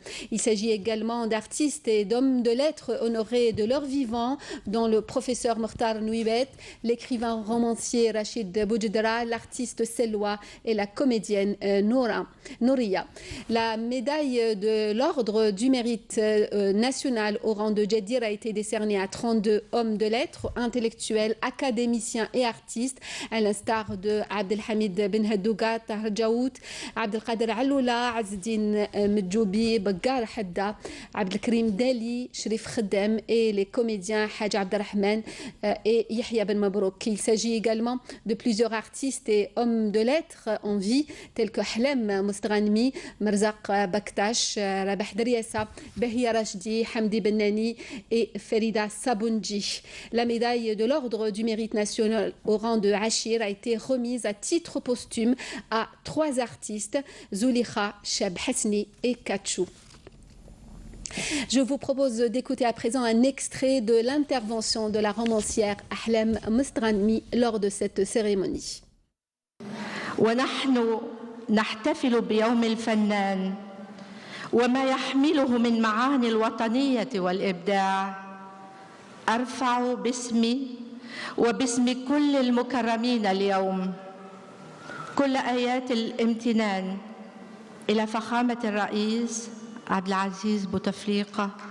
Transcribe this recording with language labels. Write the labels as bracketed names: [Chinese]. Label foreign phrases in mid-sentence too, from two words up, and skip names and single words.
[French] Il s'agit également d'artistes et d'hommes de lettres honorés de leur vivant, dont le professeur Mokhtar Nouibet, l'écrivain romancier Rachid Boujdra, l'artiste Selwa et la comédienne Nouria. La médaille de l'ordre du mérite national au rang de Jadir a été décernée à 32 hommes de lettres, intellectuels, académiciens et artistes, à l'instar de Abdelhamid Ben Hadouga, Tahar Jaout, Abdelkader Aloula, Azedine Medjoubi, Baggar Hadda, Abdelkrim Dali, Sherif Khaddam et les comédiens Haj Abdelrahman et Yahya Ben Mabrouk. Il s'agit également de plusieurs artistes et hommes de lettres en vie, tels que Hlem Mostranmi, Marzaq Baktash, Rabah Dariassa, Bahia Rachdi, Hamdi Bennani et Ferida Sabounji. La médaille de l'ordre du mérite national au rang de Achir a été remise à titre posthume à 3 artistes, Zulikha, Cheb Hasni et Kachou. Je vous propose d'écouter à présent un extrait de l'intervention de la romancière Ahlem Mostranmi lors de cette cérémonie. [Arabic] نحتفل بيوم الفنان وما يحمله من معاني الوطنية والإبداع. أرفع باسمي وباسم كل المكرمين اليوم كل آيات الامتنان إلى فخامة الرئيس عبد العزيز بوتفليقة